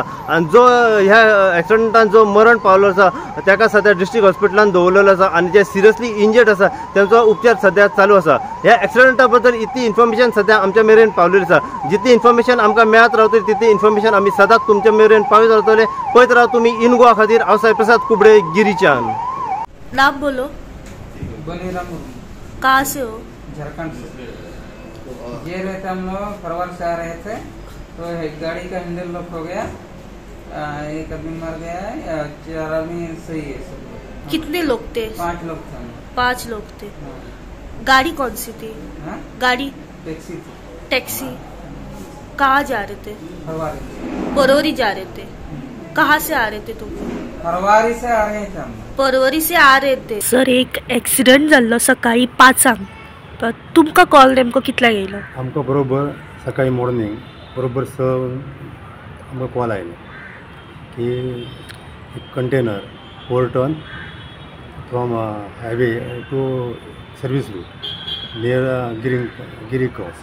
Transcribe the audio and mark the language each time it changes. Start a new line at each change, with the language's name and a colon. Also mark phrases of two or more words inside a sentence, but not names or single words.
Konkani: आनी जो ह्या एक्सिडंटान जो मरण पावलो आसा ताका सद्या डिस्ट्रिक्ट हॉस्पिटलान दवरलेलो आसा आनी जे
English: seriously injured
Konkani: आसा त्यांचो उपचार सद्या चालू आसा. ह्या एक्सिडंटा बद्दल इतली इन्फॉर्मेशन सद्या आमच्या मेरेन पावलेली आसा. जितली इन्फॉर्मेशन आमकां मेळत रावतली तितली इन्फॉर्मेशन आमी सदांच तुमच्या मेरेन पावयत रावतले. पळयत राव तुम्ही इन गोवा खातीर हांव साई प्रसाद कुबडे गिरीच्यान.
Hindi: नाम बोलो. बनीराम. कहाँ से हो? झारखंड से. ये रहते हम लोग खरवाल से आ रहे थे तो एक गाड़ी का हैंडल लॉक हो गया, एक आदमी मर गया है, 4 आदमी सही है सब. कितने लोग थे? 5 लोग थे. 5 लोग थे. गाड़ी कौन सी थी? गाड़ी टैक्सी थी. टैक्सी. कहाँ जा रहे थे? फरवरी. परवरी जा रहे थे. कहाँ से आ रहे थे तुम? फरवरी से आ रहे थे हम. परवरी से आ रहे थे.
Konkani: सर एक एक्सिडेंट जाल्लो सकाळी 5 तुमका कॉल नेमको कितल्या येयलो? आमकां बरोबर सकाळी मॉर्निंग बरोबर 6 आमकां कॉल आयलो की एक
English: container overturn from highway to service route near Giri Cross.